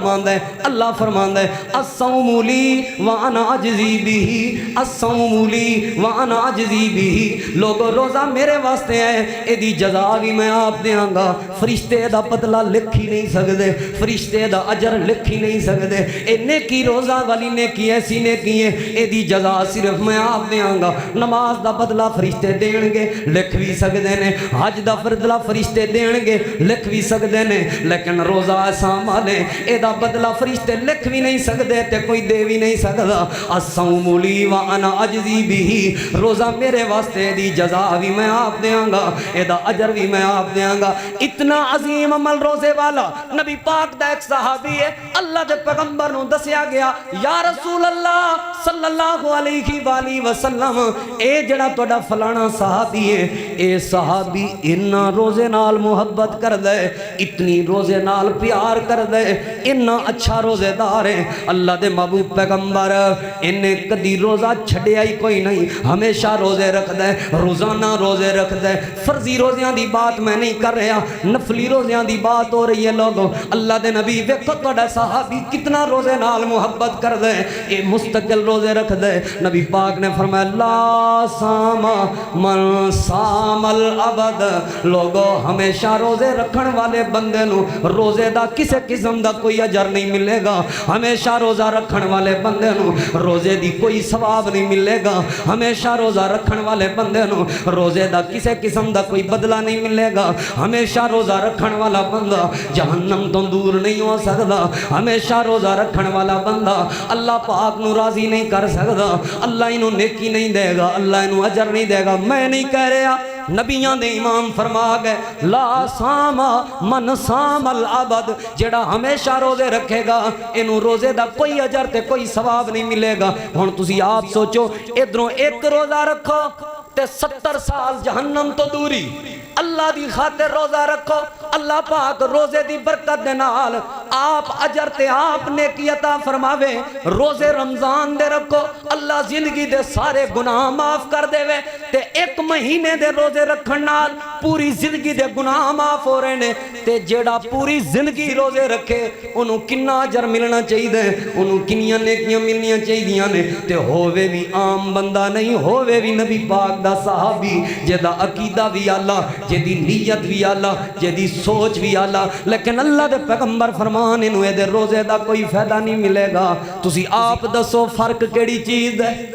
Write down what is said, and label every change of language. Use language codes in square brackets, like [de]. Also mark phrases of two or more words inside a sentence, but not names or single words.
[pa] فرماندا ہے [ar] الصوم لی وانا اجزی بہ الصوم لی وانا اجزی بہ [pa] لوگو روزہ میرے واسطے ہے اے دی جزا بھی میں آپ دیاں گا فرشتے دا بدلہ لکھ ہی نہیں سکدے فرشتے دا اجر لکھ ہی نہیں سکدے اے نیکی روزہ والی نیکی ایسی نیکی ہے اے دی جزا صرف میں آپ دیاں گا نماز دا بدلہ فرشتے دین گے لکھ بھی سکدے نے حج دا بدلہ فرشتے دین گے لکھ بھی سکدے نے لیکن روزہ ایسا عمل ہے اے دا بدلہ فرشتے لکھ بھی نہیں سکدے تے کوئی دے بھی نہیں سکدا [ar] الصوم لی وانا اجزی بہ [pa] روزہ میرے واسطے دی جزا بھی میں آپ دیاں گا اے دا اجر بھی میں آپ دیاں گا اتنا عظیم عمل روزے والا نبی پاک دا ایک صحابی ہے اللہ دے پیغمبر نو دسیا گیا [ar] یا رسول اللہ صلی اللہ علیہ وآلہ وسلم [pa] اے جڑا توڑا فلانا صحابی ہے اے صحابی انہا روزے نال محبت کر دے اتنی روزے نال پیار کر دے انہا اچھا روزے دار ہے اللہ دے محبوب پیغمبر انہیں کدی روزہ چھڑے آئی کوئی نہیں ہمیشہ روزے رکھ دے روزانہ روزے رکھ دے فرضی روزیاں دی بات میں نہیں کر رہا نفلی روزیاں دی بات ہو رہی ہے لوگوں اللہ دے نبی ویکھو توڑا صحابی کتنا روزے نال محبت کر دے اے مستقل روزے رکھ دے نبی پاک نے فرمایا [ar] لا ساما من سام [pa] العبد لوگوں ہمیشہ روزے رکھن والے بندے نو روزے دا کسے قسم دا کوئی اجر نہیں ملے گا ہمیشہ روزہ رکھن والے بندے نو روزے دی کوئی ثواب نہیں ملے گا ہمیشہ روزہ رکھن والے بندے نو روزے دا کسے قسم دا کوئی بدلہ نہیں ملے گا ہمیشہ روزہ رکھن والا بندہ جہنم تو دور نہیں ہو سکتا ہمیشہ روزہ رکھن والا بندہ اللہ پاک نو راضی نہیں کر سکتا اللہ انہوں نیکی نہیں دے گا اللہ انہوں اجر نہیں دے گا میں نہیں کہہ رہا نبیان دے امام فرما گئے [ar] لا ساما من سام العبد [pa] جڑا ہمیشہ روزے رکھے گا انہوں روزے دا کوئی اجر تے کوئی ثواب نہیں ملے گا ہن تسی آپ سوچو ادھروں ایک روزہ رکھو تے 70 سال جہنم تو دوری اللہ دی خاطر روزہ رکھو اللہ پاک روزے دی برکت دے نال آپ اجر تے آپ نیکی عطا فرماوے روزے رمضان دے رکھو اللہ زندگی دے سارے گناہ معاف کر دے وے تے ایک مہینے دے روزے رکھن نال پوری زندگی دے گناہ معاف ہو رہے نے تے جیڑا پوری زندگی روزے رکھے انہوں کنہ اجر ملنا چاہی دے انہوں کنیاں نیکیاں ملنیاں چاہی دیاں نے تے ہووے بھی عام بندہ نہیں ہووے بھی نبی پاک دا صحابی جیدہ عقیدہ بھی اللہ جیدی نیت بھی اللہ جیدی سوچ بھی اللہ لیکن اللہ دے پیغمبر فرمان انہوں دے روزے دا کوئی فائدہ نہیں ملے گا تسی آپ دسو فرق کیڑی چیز ہے